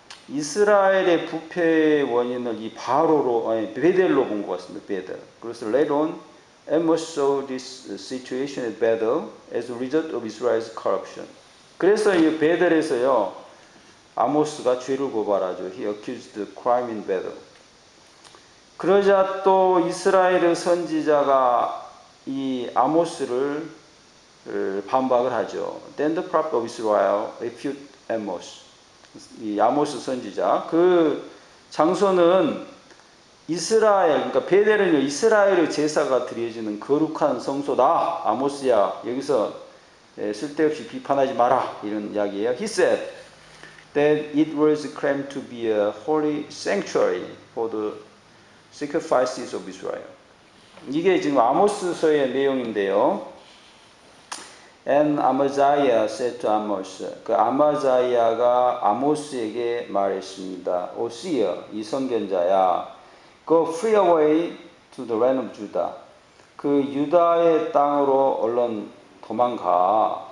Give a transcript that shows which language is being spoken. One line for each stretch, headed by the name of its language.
Korean: 이스라엘의 부패의 원인을 이 바로로, 아니, 베델로 본 것 같습니다. 베델.
English: 그래서 later on, Amos saw this situation at Bethel as a result of Israel's corruption.
Korean: 그래서 이 베델에서요, 아모스가 죄를 고발하죠.
English: He accused the crime in Bethel.
Korean: 그러자 또 이스라엘의 선지자가 이 아모스를 반박을 하죠.
English: Then the prophet of Israel refute Amos.
Korean: 이 아모스 선지자. 그 장소는 이스라엘, 그러니까 베델은 이스라엘의 제사가 드려지는 거룩한 성소다. 아모스야, 여기서 쓸데없이 비판하지 마라. 이런 이야기예요.
English: He said that it was claimed to be a holy sanctuary for the sacrifices of Israel.
Korean: 이게 지금 아모스서의 내용인데요.
English: And Amaziah said to Amos,
Korean: 그 아마자야가 아모스에게 말했습니다.
English: O seer,
Korean: 이 선견자야,
English: go flee away to the land of Judah.
Korean: 그 유다의 땅으로 얼른 도망가.